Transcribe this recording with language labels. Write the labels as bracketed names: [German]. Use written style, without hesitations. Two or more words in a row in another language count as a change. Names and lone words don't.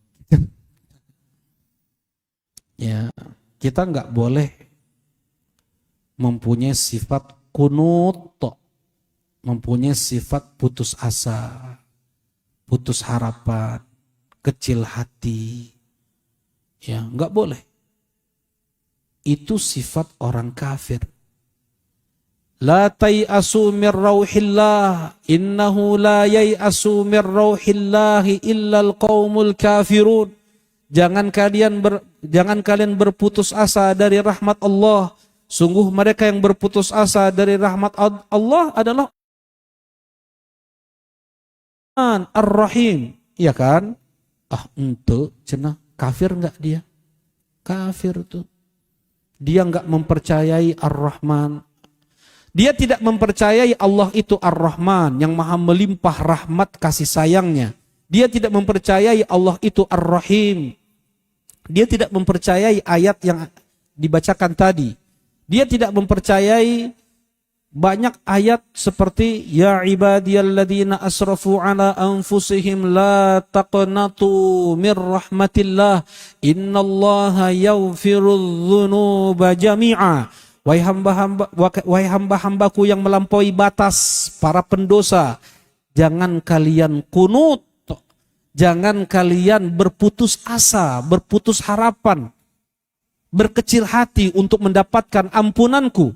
[Indonesian] Ya, kita nggak boleh mempunyai sifat kunut, mempunyai sifat putus asa, putus harapan, kecil hati. Ya, enggak boleh. Itu sifat orang kafir. [Arabic] لا تيأسوا من روح الله إنه لا ييأس من روح الله إلا القوم الكافرون. [Indonesian] Jangan kalian berputus asa dari rahmat Allah. Sungguh mereka yang berputus asa dari rahmat Allah adalah Ar-Rahim, iya kan? Untuk cenah kafir enggak dia? Kafir tuh. Dia enggak mempercayai Ar-Rahman. Dia tidak mempercayai Allah itu Ar-Rahman yang maha melimpah rahmat kasih sayangnya. Dia tidak mempercayai Allah itu Ar-Rahim. Dia tidak mempercayai ayat yang dibacakan tadi. Dia tidak mempercayai banyak ayat seperti [Arabic] يا عبادي الذين أسرفوا على أنفسهم لا تقنطوا من رحمة الله إن الله يغفر الذنوب جميعا. [Indonesian] Wahai hamba-hambaku yang melampaui batas, para pendosa, jangan kalian kunut, jangan kalian berputus asa, berputus harapan, berkecil hati untuk mendapatkan ampunanku.